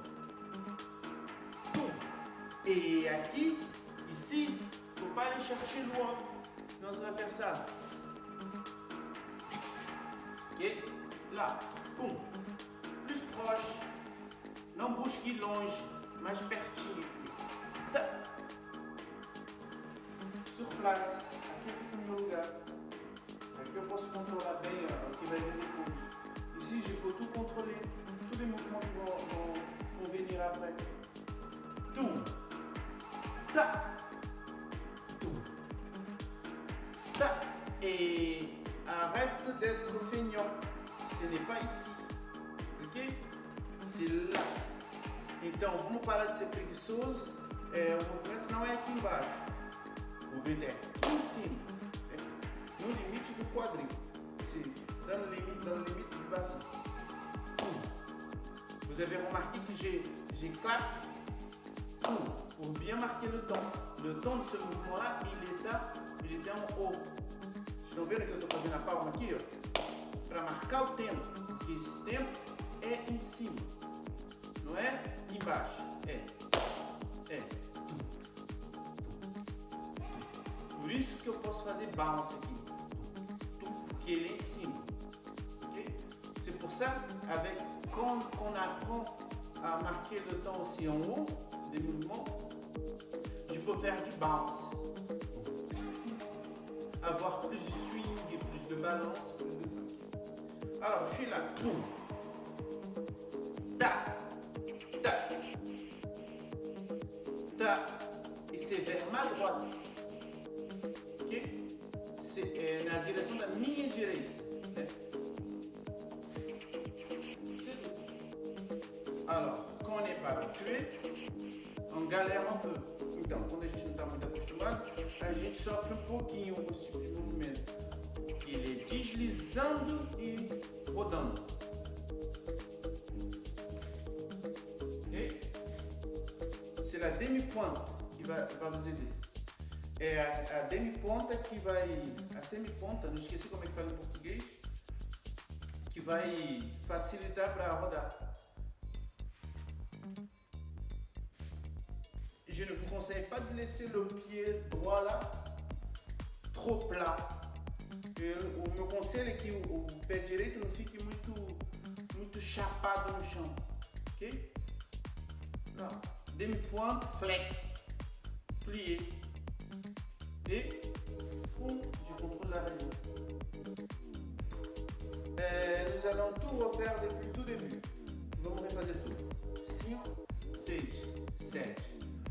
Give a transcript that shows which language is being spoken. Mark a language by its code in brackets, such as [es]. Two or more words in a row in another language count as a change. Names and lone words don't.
[fr] Tum. Et aqui, ici, il ne faut pas aller chercher loin. Sinon, on va faire ça. Ok? Là. Pum. Plus proche. [pt] Não busque longe, mais pertinho. Tá. [fr] Sur place. [pt] Aqui fica no meu lugar. Aqui eu posso controlar bem o que vai vir depois. [fr] Ici, je peux tout contrôler. Tous les mouvements vont venir après. Tum. Ta. Tum. Ta. Et arrête d'être feignant. Ce n'est pas ici. Ok? C'est lá. [pt] Então, vamos parar de ser preguiçoso. O movimento não é aqui embaixo. O movimento é aqui em cima. No limite do quadril. [fr] Dans le limite du bassin. Vous avez remarqué que j'ai clap pour bien marquer le temps. Le temps de ce mouvement-là, il était en haut. [pt] Vocês estão vendo que eu estou fazendo a palma aqui, ó? Para marcar o tempo. Porque esse tempo é em cima. Não é embaixo. É. Por isso que eu posso fazer bounce aqui. Porque ele é em cima. Okay? [fr] C'est pour ça, quand on apprend à marquer le temps aussi en haut des mouvements, je peux faire du bounce. Avoir plus de swing, plus de balance, plus de funk. Alors, je suis là. Boum. Ta. Ta. Ta. Et c'est vers ma droite. Ok? [pt] C'est na direção da minha direita. Né? [fr] Alors, quand on n'est pas habitué, on galère un peu. [pt] Então, quando a gente não está muito acostumado, a gente sofre um pouquinho com esse tipo de movimento. Ele é deslizando e rodando. Okay? [fr] C'est la demi-pointe qui va vous aider. [pt] É a demi-ponta que vai... A semi-ponta, não esqueci como é que fala em português, que vai facilitar para rodar. [fr] Je ne vous conseille pas de laisser le pied droit là trop plat. [pt] O meu conselho é que o pé direito não fique muito chapado no chão. Ok? Não. [fr] Demi-pointe, flex, plié. Et je contrôle la règle. Nous allons tout refaire depuis tout début. [pt] Vamos refazer tudo. 5, 6, 7.